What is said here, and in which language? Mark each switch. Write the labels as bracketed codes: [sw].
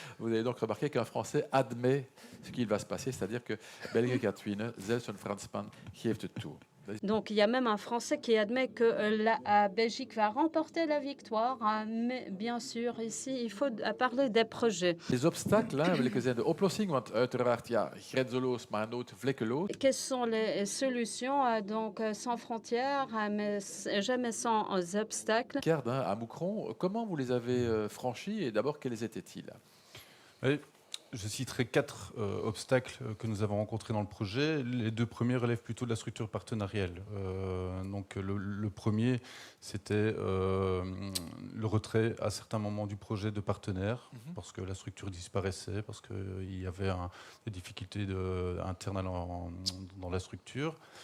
[fr] Vous avez donc remarqué qu'un Français admet ce qu'il va se passer, c'est-à-dire que Belgique [nl] gaat winnen, zelfs een Fransman geeft het toe. [fr] Donc il y a même un Français qui admet que la Belgique va remporter la victoire, mais bien sûr ici il faut parler des projets. Les obstacles, [nl] welke zijn de oplossing? Want uiteraard, ja, grenzeloos, maar nooit vlekkeloos. [fr] Quelles sont les solutions? Donc sans frontières, mais jamais sans obstacles. Garde, à Moucron, comment vous les avez franchis et d'abord quels étaient-ils? Oui. Je citerai 4 obstacles que nous avons rencontrés dans le projet. Les 2 premiers relèvent plutôt de la structure partenariale. Donc le premier, c'était le retrait à certains moments du projet de partenaires, parce que la structure disparaissait, parce qu'il y avait des difficultés internes dans la structure.